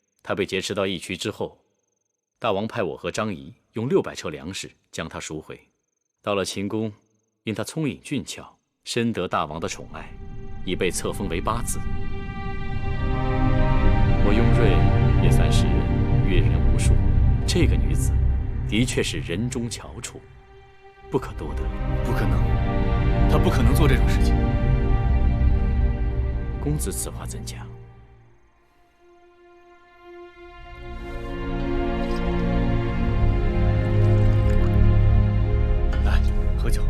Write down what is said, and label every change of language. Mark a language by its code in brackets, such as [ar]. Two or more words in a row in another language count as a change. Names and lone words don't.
[zh] 她被劫持到義渠之後，大王派我和張儀用600車糧食將她贖回。到了秦宮，因她聰穎俊俏，深得大王的寵愛，已被冊封為8子。我雍瑞也算是閱人無數，這個女子的確是人中翹楚，不可多得。不可能。他不可能做这種事情。公子此话怎讲？来，喝酒。